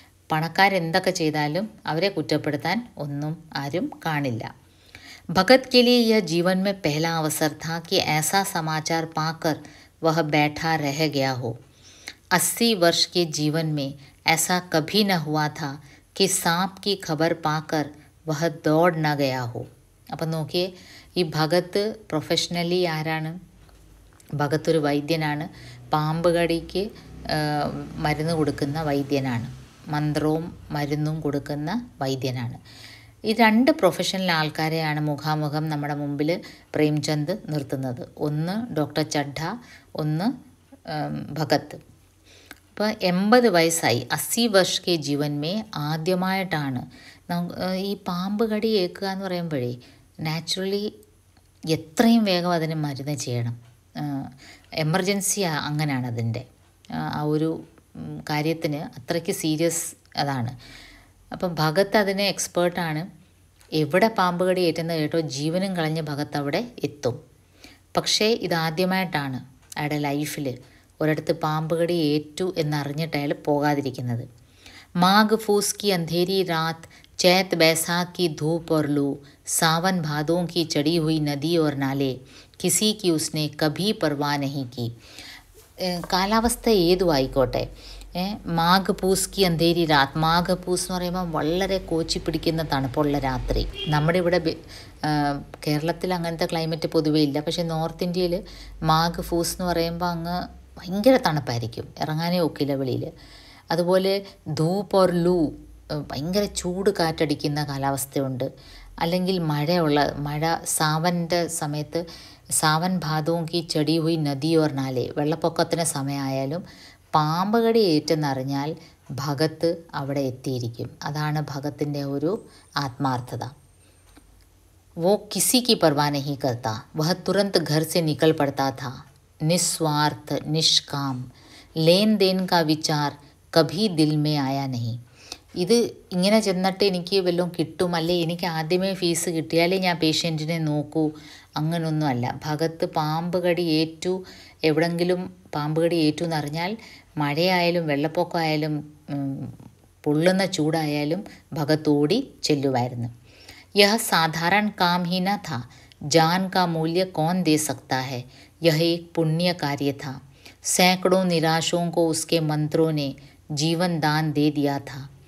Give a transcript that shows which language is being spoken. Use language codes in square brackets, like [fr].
[ml] പണക്കാരെന്തൊക്കെ ചെയ്താലും അവരെ കുറ്റപ്പെടുത്താൻ ഒന്നും ആരും കാണില്ല. [hi] भगत के लिए यह जीवन में पहला अवसर था कि ऐसा समाचार पाकर वह बैठा रह गया हो. 80 वर्ष के जीवन में ऐसा कभी न हुआ था कि सांप की खबर पाकर वह दौड़ न गया हो. [ml] അപ്പം നോക്കിയേ, ഈ ഭഗത്ത് പ്രൊഫഷണലി ആരാണ്? ഭഗത്ത് ഒരു വൈദ്യനാണ്, പാമ്പ് കടിക്ക് മരുന്ന് കൊടുക്കുന്ന വൈദ്യനാണ്, മന്ത്രവും മരുന്നും കൊടുക്കുന്ന വൈദ്യനാണ്. ഈ 2 പ്രൊഫഷണൽ ആൾക്കാരെയാണ് മുഖാമുഖം നമ്മുടെ മുമ്പിൽ പ്രേംചന്ദ് നിർത്തുന്നത്. ഒന്ന് ഡോക്ടർ ചഡ്ഡ, ഒന്ന് ഭഗത്ത്. ഇപ്പോൾ 80 വയസ്സായി, [hi] 80 വർഷ കെ ജീവൻ മേ [ml] ആദ്യമായിട്ടാണ് ഈ പാമ്പ് കടി ഏൽക്കുക എന്ന് പറയുമ്പോഴേ നാച്ചുറലി എത്രയും വേഗം അതിന് മരുന്ന് ചെയ്യണം. എമർജൻസി അങ്ങനെയാണ് അതിൻ്റെ ആ ഒരു കാര്യത്തിന് അത്രയ്ക്ക് സീരിയസ് അതാണ്. അപ്പം ഭഗത് അതിന് എക്സ്പേർട്ടാണ്. എവിടെ പാമ്പ് കടി ഏറ്റുന്നത് കേട്ടോ ജീവനും കളഞ്ഞ് ഭഗത് അവിടെ എത്തും. പക്ഷേ ഇതാദ്യമായിട്ടാണ് അയാളുടെ ലൈഫിൽ ഒരിടത്ത് പാമ്പ് കടി ഏറ്റു എന്നറിഞ്ഞിട്ട് അയാൾ പോകാതിരിക്കുന്നത്. [hi] മാഘ് ഫൂസ് की अंधेरी रात, चैत बैसाख की धूप और लू, सावन भादों की चढ़ी हुई नदी और नाले, किसी की उसने कभी परवाह नहीं की. [ml] കാലാവസ്ഥ ഏതും ആയിക്കോട്ടെ, മാഘ് പൂസ് [hi] की अंधेरी रात, [ml] മാഘ് പൂസ് എന്ന് പറയുമ്പോൾ വളരെ കോച്ചി പിടിക്കുന്ന തണുപ്പുള്ള രാത്രി. നമ്മുടെ ഇവിടെ കേരളത്തിൽ അങ്ങനത്തെ ക്ലൈമറ്റ് പൊതുവേ ഇല്ല. പക്ഷേ നോർത്ത് ഇന്ത്യയിൽ മാഘ് പൂസ് എന്ന് പറയുമ്പോൾ അങ്ങ് ഭയങ്കര തണുപ്പായിരിക്കും, ഇറങ്ങാനേ ഒക്കില്ല വെളിയിൽ. അതുപോലെ [hi] ധൂപ്പ് ഓർ ലൂ, [ml] ഭയങ്കര ചൂട് കാറ്റടിക്കുന്ന കാലാവസ്ഥയുണ്ട്. അല്ലെങ്കിൽ മഴ സാവൻ്റെ സമയത്ത് [hi] സാവൻ ഭാദവും കി ചെടി ഹുയി നദി ഓർ നാലെ, [ml] വെള്ളപ്പൊക്കത്തിന് സമയമായാലും പാമ്പ് കടി ഏറ്റെന്നറിഞ്ഞാൽ ഭഗത്ത് അവിടെ എത്തിയിരിക്കും. അതാണ് ഭഗത്തിൻ്റെ ഒരു ആത്മാർത്ഥത. [hi] वो किसी की परवाह नहीं करता, वह तुरंत घर से निकल पड़ता था, निस्वार्थ निष्काम, लेन देन का विचार कभी दिल में आया नहीं. [ml] ഇത് ഇങ്ങനെ ചെന്നിട്ട് എനിക്ക് വല്ലതും കിട്ടും, അല്ലെ എനിക്ക് ആദ്യമേ ഫീസ് കിട്ടിയാലേ ഞാൻ പേഷ്യൻറ്റിനെ നോക്കൂ, അങ്ങനൊന്നുമല്ല. ഭഗത്ത് പാമ്പ് കടി ഏറ്റു, എവിടെങ്കിലും പാമ്പ് കടി ഏറ്റു എന്നറിഞ്ഞാൽ മഴയായാലും വെള്ളപ്പൊക്കമായാലും പൊള്ളുന്ന ചൂടായാലും ഭഗത്ത് ഓടി ചെല്ലുമായിരുന്നു. [hi] यह साधारण काम ही न था, जान का मूल्य कौन दे सकता है, यह एक पुण्य कार्य था. सैकड़ों निराशों को उसके मंत्रों ने जीवन दान दे दिया था.